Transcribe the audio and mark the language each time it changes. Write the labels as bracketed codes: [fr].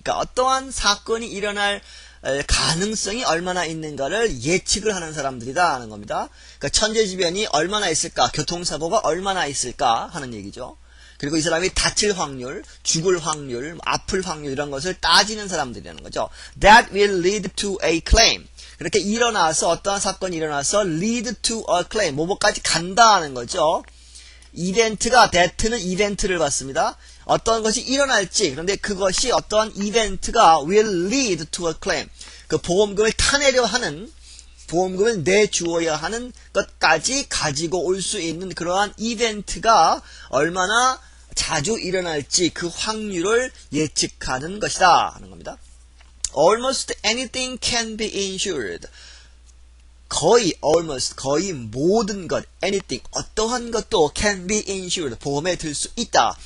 [ko] 그러니까 어떠한 사건이 일어날 가능성이 얼마나 있는가를 예측을 하는 사람들이다 하는 겁니다. 그러니까 천재지변이 얼마나 있을까, 교통사고가 얼마나 있을까 하는 얘기죠. 그리고 이 사람이 다칠 확률, 죽을 확률, 아플 확률, 이런 것을 따지는 사람들이라는 거죠. [en] That will lead to a claim. [ko] 그렇게 일어나서, 어떠한 사건이 일어나서 [en] lead to a claim, [ko] 뭐뭐까지 간다 하는 거죠. 이벤트가, that는 이벤트를 받습니다. 어떤 것이 일어날지, 그런데 그것이 어떠한 이벤트가 [en] will lead to a claim, [ko] 그 보험금을 타내려 하는, 보험금을 내주어야 하는 것까지 가지고 올 수 있는 그러한 이벤트가 얼마나 자주 일어날지 그 확률을 예측하는 것이다 하는 겁니다. [en] Almost anything can be insured. [ko] 거의, almost, 거의 모든 것, anything, 어떠한 것도 [en] can be insured, [ko] 보험에 들 수 있다.